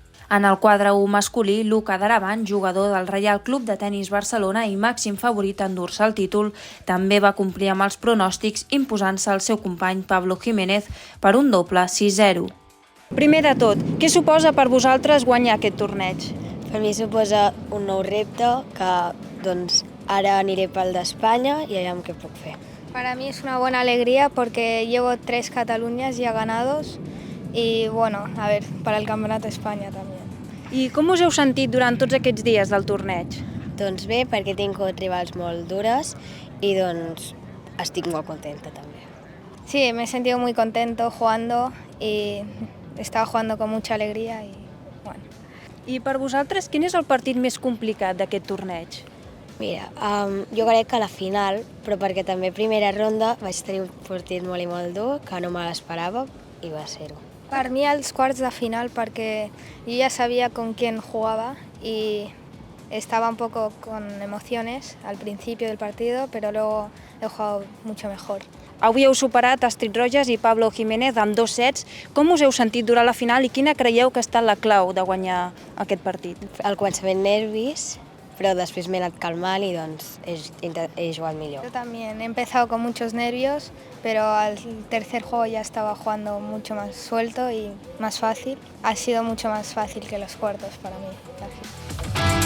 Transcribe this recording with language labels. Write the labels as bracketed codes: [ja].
[ca] En el quadre 1 masculí, Luca Daraban, jugador del Reial Club de Tenis Barcelona i màxim favorit a endur-se el títol, també va complir amb els pronòstics imposant-se al seu company Pablo Jiménez per un doble 6-0. Primer de tot, què suposa per vosaltres guanyar aquest torneig? Per mi suposa un nou repte que ara aniré pel d'Espanya i allà què puc fer. [es] Para mí es una buena alegría porque llevo 3 Cataluñas ya ganados y bueno, a ver, para el Campeonato de España también. [ca] I com us heu sentit durant tots aquests dies del torneig? Doncs bé, perquè he tingut rivals molt dures i estic molt contenta també. [es] Sí, me he sentido muy contento jugando y estaba jugando con mucha alegría y bueno. [ca] I per vosaltres, quin és el partit més complicat d'aquest torneig? Mira, jo crec que la final, però perquè també primera ronda vaig tenir un partit molt i molt dur, que no me l'esperava i va ser-ho. Per mi els quarts de final perquè [es] yo ya sabía con quién jugaba y estaba un poco con emociones al principio del partido, pero luego he jugado mucho mejor. [ca] Avui heu superat Astrid Roges i Pablo Jiménez amb 2 sets. Com us heu sentit durant la final i quina creieu que ha estat la clau de guanyar aquest partit? Al començament nervis, però després m'he anat calmant i he jugat millor. [es] Yo también he empezado con muchos nervios, pero al tercer juego ya estaba jugando mucho más suelto y más fácil. Ha sido mucho más fácil que los cuartos para mí.